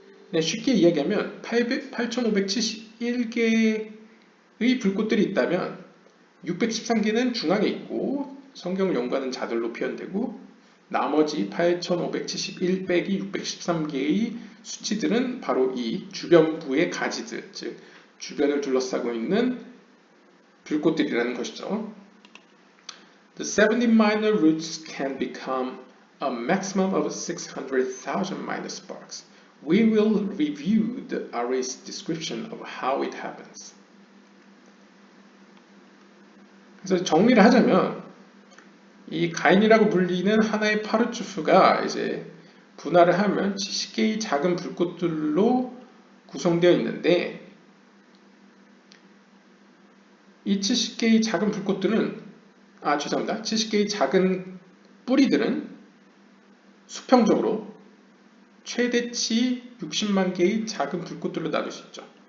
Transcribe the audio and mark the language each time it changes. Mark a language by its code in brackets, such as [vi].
[ko] 그냥 쉽게 이야기하면 8571개의 불꽃들이 있다면 613개는 중앙에 있고 성경을 연구하는 자들로 표현되고 나머지 8571 빼기 613개의 수치들은 바로 이 주변부의 가지들, 즉 주변을 둘러싸고 있는 불꽃들이라는 것이죠. [en] The 70 minor roots can become a maximum of 600,000 minor sparks. We will review the array's description of how it happens. [ko] 그래서 정리를 하자면 이 가인이라고 불리는 하나의 파르추프가 이제 분할을 하면 70개의 작은 불꽃들로 구성되어 있는데 이 70개의 작은 불꽃들은 70개의 작은 뿌리들은 수평적으로 최대치 60만 개의 작은 불꽃들로 나눌 수 있죠.